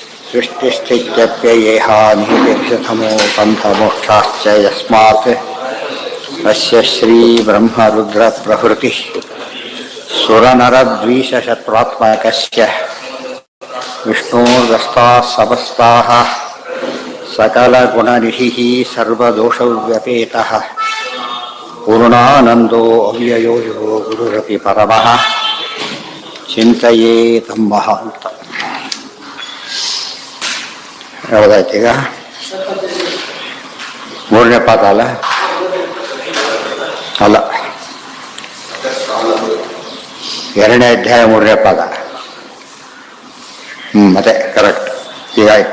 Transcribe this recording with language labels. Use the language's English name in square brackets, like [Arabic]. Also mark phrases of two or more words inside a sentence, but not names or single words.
[Sanskrit] सृष्टिस्थित्यप्ययेहानिहितिर्षतमो पन्थमोक्षाश्च यस्मात् अस्य श्रीब्रह्मरुद्रप्रभृतिः सुरनरद्वीषशत्रुत्मकस्य विष्णोर्व्यस्ताः समस्ताः सकलगुणनिधिः सर्वदोषव्यपेतः पूर्णानन्दो अव्ययो यो गुरुरपि परमः चिन्तयेतं महान्तम्. [Kannada] ಯಾವುದಾಯ್ತು ಈಗ? ಮೂರನೇ ಪಾದ ಅಲ್ಲ ಅಲ್ಲ, ಎರಡನೇ ಅಧ್ಯಾಯ ಮೂರನೇ ಪಾದ. ಮತ್ತೆ ಕರೆಕ್ಟ್ ಹೀಗಾಯ್ತು.